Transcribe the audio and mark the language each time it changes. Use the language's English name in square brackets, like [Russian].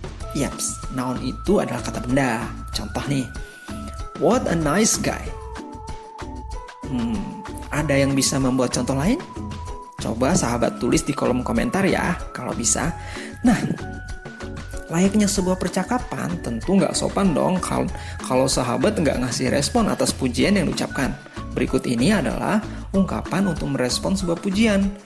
[Indonesian] Yaps, noun itu adalah kata benda. Contoh nih, [English] what a nice guy. [Indonesian] Ada yang bisa membuat contoh lain? Coba sahabat tulis di kolom komentar ya, kalau bisa. Nah, layaknya sebuah percakapan, tentu nggak sopan dong kalau sahabat nggak ngasih respon atas pujian yang diucapkan. Berikut ini adalah ungkapan untuk merespon sebuah pujian.